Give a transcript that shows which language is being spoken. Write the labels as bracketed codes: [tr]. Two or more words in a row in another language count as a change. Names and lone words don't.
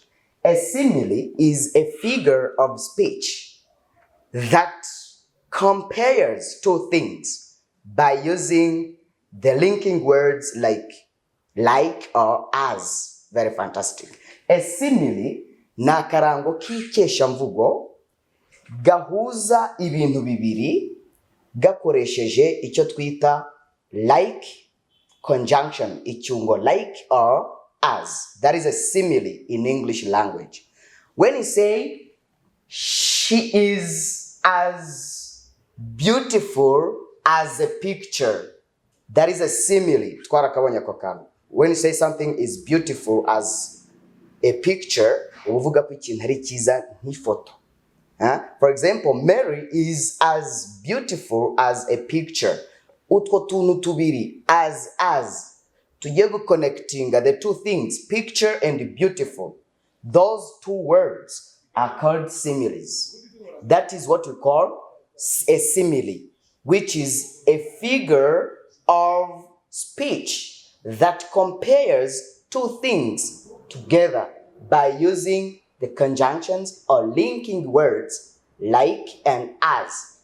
[en] A simile is a figure of speech that compares two things by using the linking words like or as. Very fantastic. A simile [rw] ni akarango k'ikeshamvugo gahuza ibintu bibiri gakoresheje icyo twita [en] like conjunction, [rw] icyungo [en] like or as. That is a simile in English language. When you say she is as beautiful as a picture, that is a simile. When you say something is beautiful as a picture, [rw] uvuga ko ikintu ari cyiza nk'ifoto. [en] For example, Mary is as beautiful as a picture. [rw] Utwo tuntu tubiri as tugiye [en] connecting the two things, picture and beautiful. Those two words are called similes. That is what we call a simile, which is a figure of speech that compares two things together by using the conjunctions or linking words like and as.